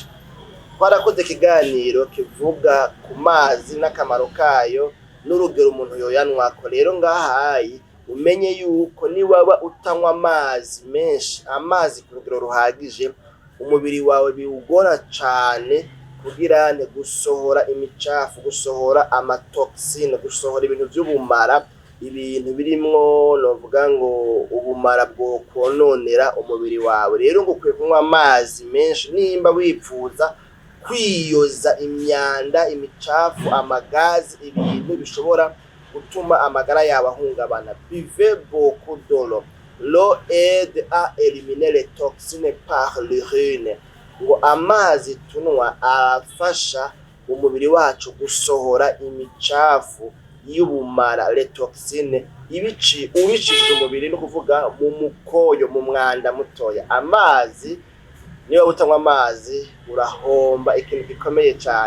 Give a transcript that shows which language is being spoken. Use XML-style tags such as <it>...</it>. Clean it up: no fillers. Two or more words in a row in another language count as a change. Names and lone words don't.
<rn>Twarakoze ikiganiro kivuga ku mazi n'akamaro kayo n'urugero umuntu yoyanwa ko rero ngahayi umenye yuko ni waba utanywa amazi menshi amazi ku rugero ruhagije umubiri wawe biwugora cyane kugirane gusohora imicafu gusohora amatoxine gusohora ibintu by'ubumara ibintu birimwo novuga ngo ubumara bwo kononera umubiri wawe. Rero ngo ukwiye kunywa amazi menshi nimba wipfuza kwiyoza imyanda imicafu amagazi ibintu bishobora gutuma amagara yawe ahungabana.</rn> <fr>Buvez beaucoup d'eau. L'eau aide à éliminer les toxines par l'urine.</fr> <rn>Ngo amazi tunwa afasha umubiri wacu gusohora imicafu y'ubumara toxine ubicishije umubiri, no kuvuga mu mukoyo, mu mwanda mutoya. Amazi niba utanywa amazi urahomba ikintu gikomeye cyane.</rn>